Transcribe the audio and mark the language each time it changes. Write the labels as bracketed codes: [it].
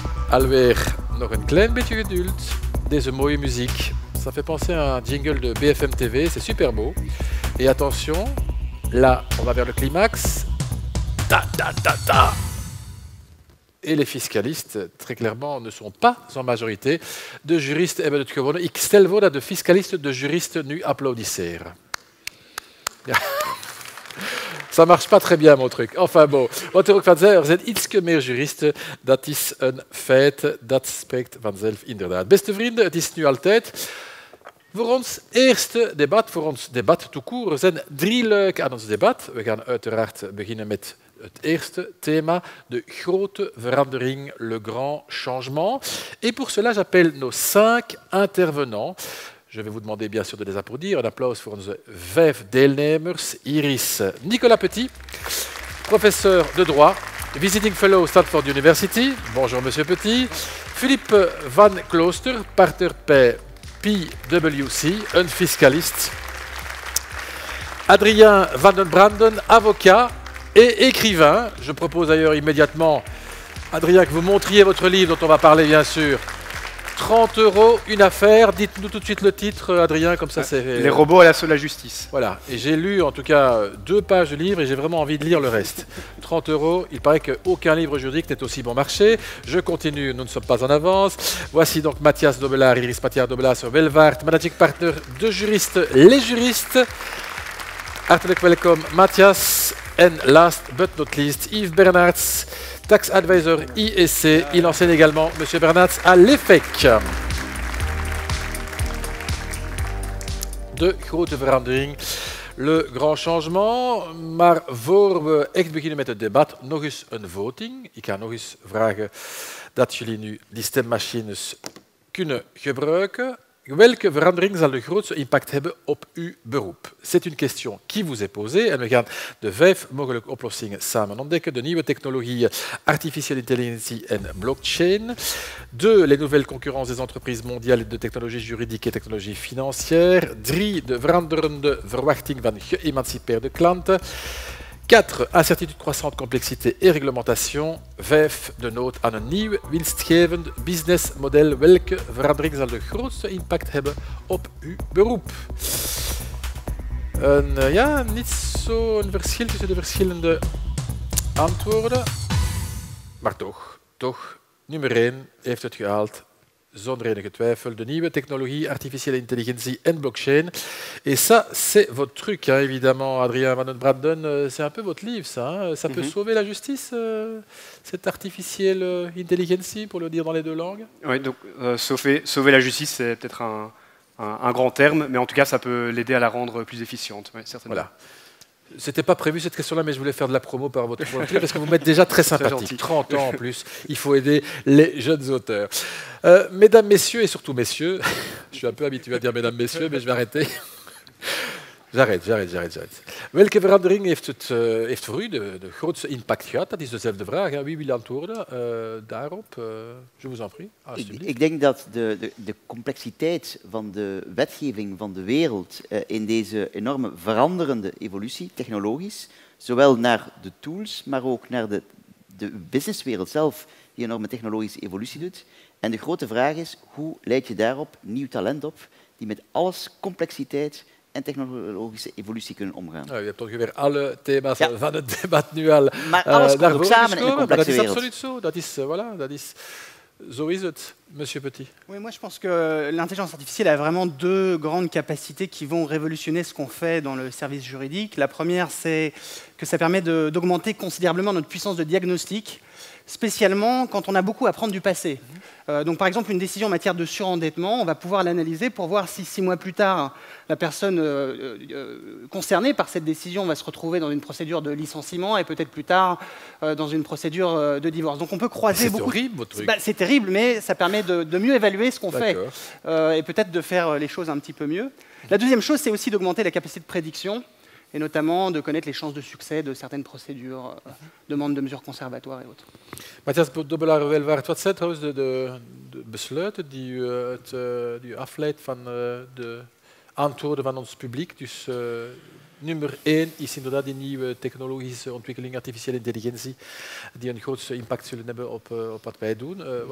[nl] Alweer nog een klein beetje geduld. Deze mooie muziek. [fr] Ça fait penser à un jingle de BFM TV. C'est super beau. Et attention, là, on va vers le climax. Ta, ta, ta, ta. Et les fiscalistes, très clairement, ne sont pas en majorité. [nl] De juristen hebben het gewonnen. Ik stel voor dat de fiscalisten de juristen nu applaudisseren. Ja. [fr] Ça marche pas très bien, mon truc. Enfin bon, [nl] wat er ook van zei, er zijn ietsje meer juristen. Dat is een feit, dat spreekt vanzelf inderdaad. Beste vrienden, het is nu al tijd voor ons eerste debat, voor ons debat [fr] tout court. [nl] Er zijn 3 luiken aan ons debat. We gaan uiteraard beginnen met het eerste thema, de grote verandering, [fr] le grand changement. Et pour cela, j'appelle nos 5 intervenants. Je vais vous demander bien sûr de les applaudir. [nl] Un applaus voor onze 5 deelnemers. Hier is Nicolas Petit, [fr] professeur de droit, [en] visiting fellow Stanford University. [fr] Bonjour, monsieur Petit. [nl] Philippe Van Klooster, partner bij PwC, een fiscaliste. [fr] Adrien Van den Branden, avocat et écrivain. Je propose d'ailleurs immédiatement, Adrien, que vous montriez votre livre dont on va parler bien sûr 30 €, une affaire. Dites-nous tout de suite le titre, Adrien, comme ça c'est... Les robots à l'assaut de la justice. Voilà, et j'ai lu en tout cas 2 pages de livre et j'ai vraiment envie de lire le reste. 30 €, il paraît qu'aucun livre juridique n'est aussi bon marché. Je continue, nous ne sommes pas en avance. Voici donc Mathias Dobelaar, Iris Mathias-Dobelaar sur Welvaart, [en] managing partner [fr] de juristes, les juristes. [nl] Hartelijk welkom Mathias. [en] And last but not least, Yves Bernards, tax advisor IEC. [fr] Il enseigne également, M. Bernards, à l'EFEC. [nl] De grote verandering. [fr] Le grand changement, [nl] maar voor we echt beginnen met het debat, nog eens een voting. Ik ga nog eens vragen dat jullie nu die stemmachines kunnen gebruiken. Welke verandering zal de grootste impact hebben op uw beroep? [fr] C'est une question qui vous est posée [nl] en we gaan de 5 mogelijke oplossingen samen ontdekken. De nieuwe technologieën, artificiële intelligentie en blockchain. [fr] 2, les nouvelles concurrences des entreprises mondiales de technologie juridique et technologie financière. [nl] 3, de veranderende verwachting van geëmancipeerde klanten. [fr] 4, incertitude croissante, complexité et réglementation. [nl] 5, de nood aan een nieuw winstgevend businessmodel. Welke verandering zal de grootste impact hebben op uw beroep? Ja, niet zo'n verschil tussen de verschillende antwoorden. Maar toch, nummer 1 heeft het gehaald. Zonder enige twijfel, de nieuwe technologie, artificiële intelligentie en blockchain. [fr] Et ça, c'est votre truc, hein, évidemment, Adrien Van den Branden, c'est un peu votre livre, ça. Hein. Ça peut sauver la justice, cette artificielle intelligentie, pour le dire dans les 2 langues? Oui, donc sauver la justice, c'est peut-être un grand terme, mais en tout cas, ça peut l'aider à la rendre plus efficiente, ouais, certainement. Voilà. C'était pas prévu cette question-là, mais je voulais faire de la promo par votre volonté parce que vous m'êtes déjà très sympathique. 30 ans en plus, il faut aider les jeunes auteurs. Mesdames, messieurs, et surtout messieurs, je suis un peu habitué à dire mesdames, messieurs, mais je vais arrêter. J'arrête. [nl] Welke verandering heeft voor u de grootste impact gehad? Dat is dezelfde vraag. Hè? Wie wil antwoorden daarop? [fr] Je vous en prie. [nl] Ik denk dat de complexiteit van de wetgeving van de wereld in deze enorme veranderende evolutie, technologisch, zowel naar de tools, maar ook naar de businesswereld zelf, die enorme technologische evolutie doet. En de grote vraag is, hoe leid je daarop nieuw talent op, die met alles complexiteit en technologische evolutie kunnen omgaan. Nou, je hebt ongeveer alle thema's van het debat nu al maar alles komt ook samen in een complexe wereld. Dat is absoluut zo. Dat is, voilà, dat is, zo is het, Monsieur Petit. [fr] Oui, moi je pense que l'intelligence artificielle a vraiment 2 grandes capacités qui vont révolutionner ce qu'on fait dans le service juridique. La première, c'est que ça permet d'augmenter considérablement notre puissance de diagnostic, spécialement quand on a beaucoup à apprendre du passé. Donc par exemple, une décision en matière de surendettement, on va pouvoir l'analyser pour voir si 6 mois plus tard, la personne concernée par cette décision va se retrouver dans une procédure de licenciement et peut-être plus tard dans une procédure de divorce. Donc on peut croiser beaucoup... C'est horrible, votre truc. C'est terrible, mais ça permet de mieux évaluer ce qu'on fait et peut-être de faire les choses un petit peu mieux. La deuxième chose, c'est aussi d'augmenter la capacité de prédiction et notamment de connaître les chances de succès de certaines procédures, demandes de mesures conservatoires et autres. [nl] Matthias Dobelaar Welvaart, wat zijn trouwens de besluiten die u afleidt van de antwoorden van ons publiek? Dus nummer 1 is inderdaad die nieuwe technologische ontwikkeling, artificiële intelligentie, die een grootste impact zullen hebben op wat wij doen.